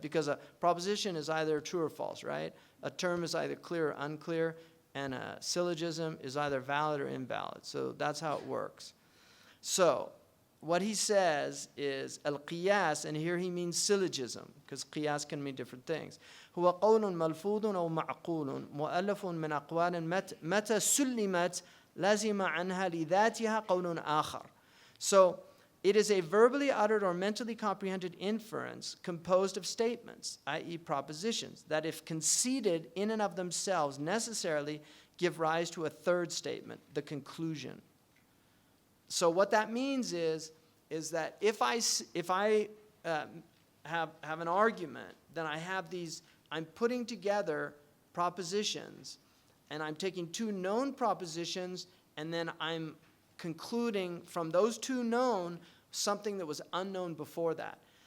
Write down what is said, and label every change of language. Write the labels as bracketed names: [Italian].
[English] Because a proposition is either true or false, right? A term is either clear or unclear, and a syllogism is either valid or invalid. So that's how it works. So what he says is al-qiyas, and here he means syllogism, because qiyas can mean different things. [Arabic] هو قول ملفوظ أو معقول مؤلف من أقوال متى سلمت لازم عنها لذاتها قول آخر. [English] So it is a verbally uttered or mentally comprehended inference composed of statements, i.e. propositions, that if conceded in and of themselves necessarily give rise to a third statement, the conclusion. So what that means is that if I have an argument, then I have these, I'm putting together propositions, and I'm taking two known propositions, and then I'm concluding from those two known something that was unknown before that.